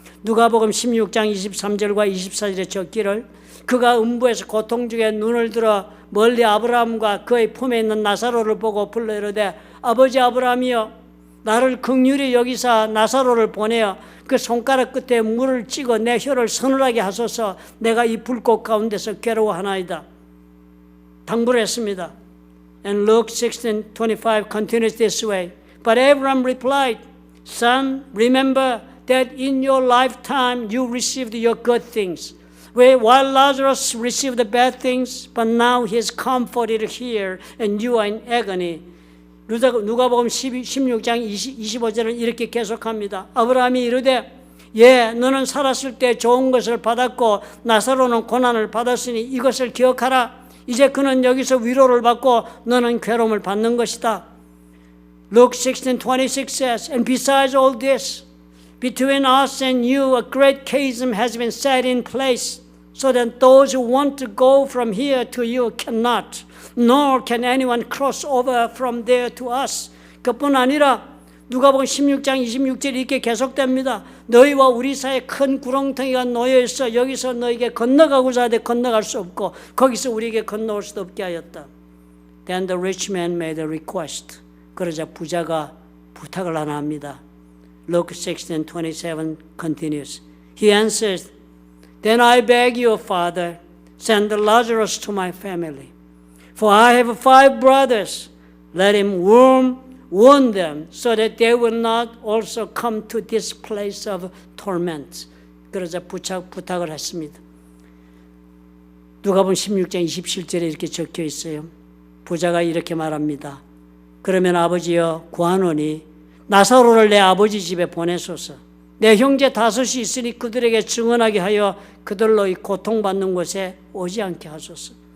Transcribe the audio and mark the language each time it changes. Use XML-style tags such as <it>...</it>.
<ko>누가복음 16장 23절과 24절에 적기를 그가 음부에서 고통 중에 눈을 들어 멀리 아브라함과 그의 품에 있는 나사로를 보고 불러 이르되 아버지 아브라함이여 나를 긍휼히 여기사 나사로를 보내어 그 손가락 끝에 물을 찍어 내 혀를 서늘하게 하소서. 내가 이 불꽃 가운데서 괴로워하나이다. 당부를 했습니다.</ko> <en>And Luke 16:25 continues this way. But Abraham replied, Son, remember that in your lifetime you received your good things, while Lazarus received the bad things, but now he is comforted here and you are in agony.</en> <ko>누가복음 16장 25절은 이렇게 계속합니다. 아브라함이 이르되 예, 너는 살았을 때 좋은 것을 받았고 나사로는 고난을 받았으니 이것을 기억하라. 이제 그는 여기서 위로를 받고 너는 괴로움을 받는 것이다.</ko> <en>Luke 16:26 says, And besides all this, between us and you a great chasm has been set in place, so that those who want to go from here to you cannot, nor can anyone cross over from there to us.</en> <ko>그뿐 아니라 누가복음 16장 26절 이렇게 계속됩니다. 너희와 우리 사이에 큰 구렁텅이가 놓여 있어 여기서 너에게 건너가고자 하되 건너갈 수 없고 거기서 우리에게 건너올 수도 없게 하였다.</ko> <en>Then the rich man made a request.</en> <ko>그러자 부자가 부탁을 하나 합니다.</ko> <en>Luke 16:27 continues. He answered, Then I beg you, Father, send Lazarus to my family. For I have 5 brothers. Let him warn them so that they will not also come to this place of torment.</en> <ko>그러자 부탁을 했습니다. 누가복음 16장 27절에 이렇게 적혀 있어요. 부자가 이렇게 말합니다. 그러면 아버지여 구하노니 나사로를 내 아버지 집에 보내소서. 내 형제 5이 있으니 그들에게 증언하게 하여 그들로 이 고통받는 곳에 오지 않게 하소서.</ko>